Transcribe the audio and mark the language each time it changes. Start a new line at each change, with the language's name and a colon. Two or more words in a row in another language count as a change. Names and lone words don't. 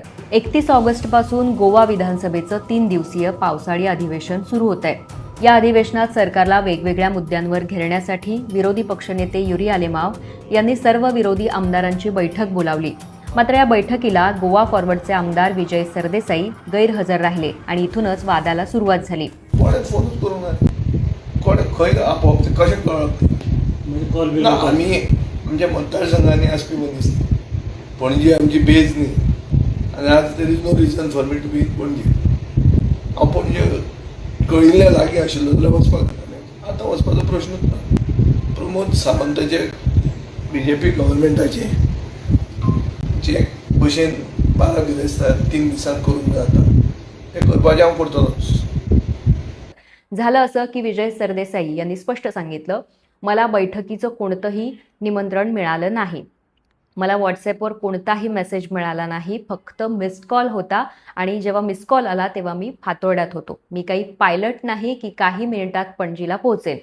Marathi: 31 ऑगस्टपासून गोवा विधानसभेचं 3 दिवसीय पावसाळी अधिवेशन सुरू होत आहे. या अधिवेशनात सरकारला वेगवेगळ्या मुद्द्यांवर घेरण्यासाठी विरोधी पक्षनेते युरी आलेमाव यांनी सर्व विरोधी आमदारांची बैठक बोलावली. मात्र या बैठकीला गोवा फॉरवर्डचे आमदार विजय सरदेसाई गैरहजर राहिले आणि इथूनच वादाला सुरुवात झाली.
Konkani: कोणेच फोनच करूंक ना, कोणे खंय आपोवप तें कशें कळप ना. आमी आमच्या मतदारसंघांनी आसपी मनीस पणजी आमची बेज न्ही, आनी आज
English: there is no reason for me to be पणजी.
Konkani: हांव पणजे कळिल्ल्या जागी आशिल्लो जाल्यार वचपाक जातालें. आतां वचपाचो प्रश्नूच ना. प्रमोद सावंताचे BJP गव्हर्मेंटाचे जे भशेन 12 दीस 3 दिसांत करूंक जाता ते करपाचें हांव करतलोच.
Marathi: झालं असं की विजय सरदेसाई यांनी स्पष्ट सांगितलं, मला बैठकीचं कोणतंही निमंत्रण मिळालं नाही. मला व्हॉट्सॲपवर कोणताही मेसेज मिळाला नाही, फक्त मिस्ड कॉल होता आणि जेव्हा मिस्ड कॉल आला तेव्हा मी फातोर्ड्यात होतो. मी काही पायलट नाही की काही मिनिटात पणजीला पोहोचेल.